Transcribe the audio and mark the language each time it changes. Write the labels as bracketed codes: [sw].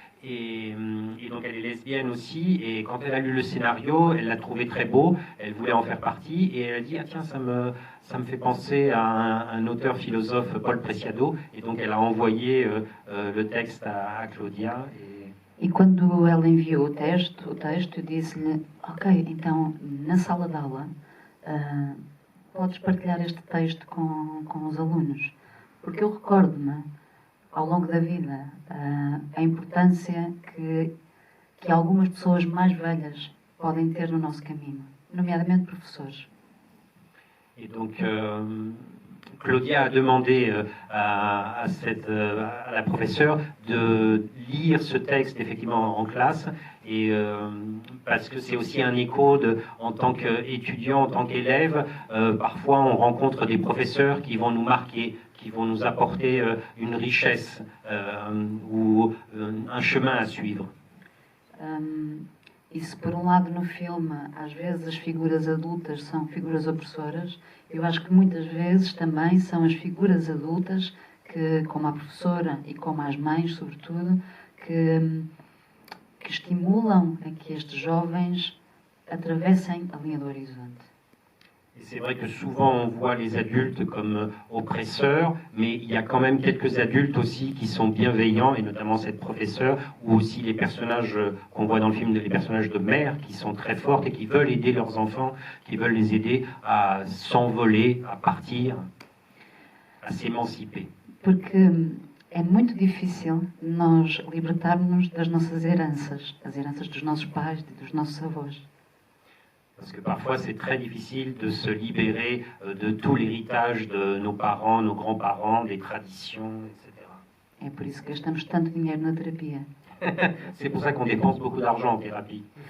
[fr] Et donc elle est lesbienne aussi, et quand elle a lu le scénario, elle l'a trouvé très beau, elle voulait en faire partie, et elle a dit, ah tiens, ça me fait penser à un auteur philosophe, Paul Preciado, et donc elle a envoyé le texte à Claudia. [pt] E quando ela enviou o texto eu disse-lhe, ok, então na sala de aula podes partilhar este texto com os alunos, porque eu recordo-me ao longo da vida a importância que algumas pessoas mais velhas podem ter no nosso caminho, nomeadamente professores. [fr] Et donc Claudia a demandé à la professeure de lire ce texte effectivement en classe, et parce que c'est aussi un écho en tant qu'étudiant, en tant qu'élève, parfois on rencontre des professeurs qui vont nous marquer, qui vont nous apporter une richesse ou un chemin à suivre. [pt] E se por lado no filme às vezes as figuras adultas são figuras opressoras, eu acho que muitas vezes também são as figuras adultas que, como a professora e como as mães sobretudo, que estimulam a que estes jovens atravessem a linha do horizonte. [fr] Et c'est vrai que souvent on voit les adultes comme oppresseurs, mais il y a quand même quelques adultes aussi qui sont bienveillants, et notamment cette professeure, ou aussi les personnages qu'on voit dans le film, les personnages de mères qui sont très fortes et qui veulent aider leurs enfants, qui veulent les aider à s'envoler, à partir, à s'émanciper. [pt] Porque é muito difícil nós libertarmos das nossas heranças, as heranças dos nossos pais e dos nossos avós. [fr] Parce que parfois c'est très difficile de se libérer de tout l'héritage de nos parents, nos grands-parents, des traditions, etc. [pt] É por isso que gastamos tanto dinheiro na terapia. [fr] C'est pour ça qu'on dépense beaucoup d'argent en thérapie.